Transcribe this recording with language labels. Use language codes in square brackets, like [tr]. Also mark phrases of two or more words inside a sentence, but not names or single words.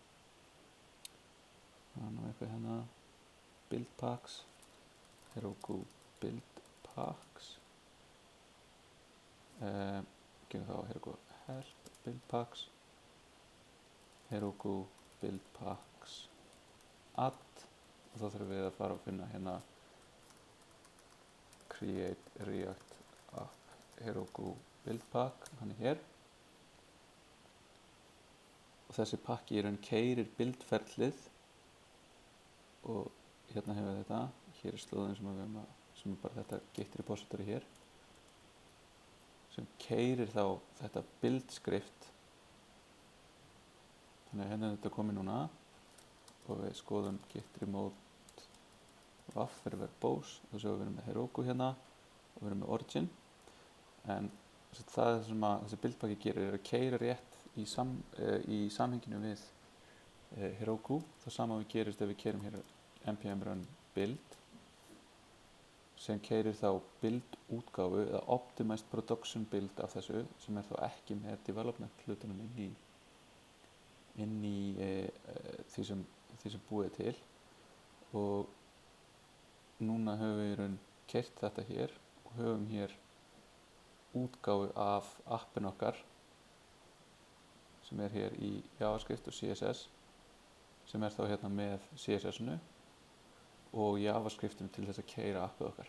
[is] Það er nú eitthvað hérna, buildpacks, Heroku buildpacks, gerum þá [en] Heroku help buildpacks, Heroku buildpacks add, [is] og þá þurfum við að fara að finna hérna [en] create react app Heroku buildpack, [is] hann er hér og þessi pakki í raun keyrir buildferlið og hérna hefur við þetta, hér er slóðin sem er bara þetta [en] git repository [is] hér sem keyrir þá þetta [en] build script. [is] Þannig að hérna er þetta komið núna og við skoðum [en] git remote [is] vaff fyrir verbose og svo við erum með Heroku hérna og við erum með origin, en það sem að þessi buildpakki gerir er að keyra rétt í samhenginu við Heroku. Það sama við gerist ef við keyrum hér [en] npm run build [is] sem keyrir þá build útgáfu eða [en] optimized production build [is] af þessu sem er þá ekki með development hlutunum inn í því sem búið til. Og núna höfum við í raun keyrt þetta hér og höfum hér útgáfu af appin okkar sem er hér í JavaScript og CSS sem er þá hérna með CSS-unu og JavaScriptinu til þess að keyra appið okkar.